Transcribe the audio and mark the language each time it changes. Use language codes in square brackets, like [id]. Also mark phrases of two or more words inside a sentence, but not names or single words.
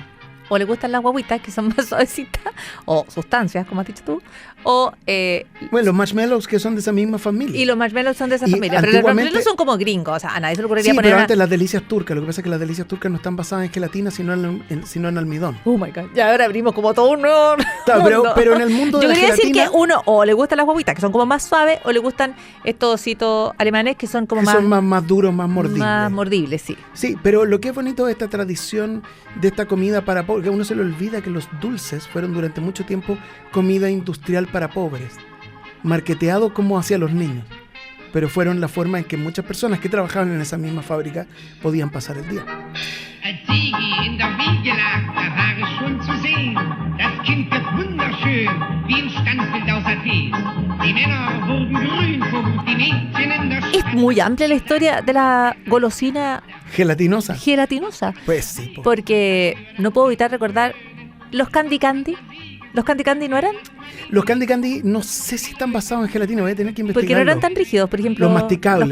[es] O le gustan las guaguitas, que son más suavecitas, o sustancias, como has dicho tú, o... Bueno, los marshmallows que son de esa misma familia. y los marshmallows son de esa Y familia, pero los antiguamente- marshmallows son como gringos, o sea, a nadie se le ocurriría Sí, poner pero una... antes las delicias turcas, lo que pasa es que las delicias turcas no están basadas en gelatina, sino en almidón. [en] Oh my God, [es] ya ahora abrimos como todo un nuevo Claro, mundo. pero en el mundo de Yo la quería decir gelatina, que uno o le gustan las guaguitas, que son como más suaves, o le gustan estos ositos alemanes que son como que más, son más duros, más mordibles. más mordibles, sí. Sí, pero lo que es bonito de esta tradición, de esta comida para pobres, que a uno se le olvida que los dulces fueron durante mucho tiempo comida industrial para pobres, marketeado como hacia los niños, pero fueron la forma en que muchas personas que trabajaban en esa misma fábrica podían pasar el día. [de] Als Sigi in der Wiege lag, da war es schon zu sehen. Das Kind wird wunderschön, wie ein Standbild aus Athen. Die Männer wurden grün vor Wut, die Mädchen in der [es] Es muy amplia la historia de la golosina Gelatinosa. gelatinosa, Pues sí, po. porque no puedo evitar recordar los Candy Candy, ¿Los Candy Candy no eran? Los Candy Candy no sé si están basados en gelatina, voy a tener que investigarlo. Porque no eran tan rígidos, por ejemplo. Los masticables,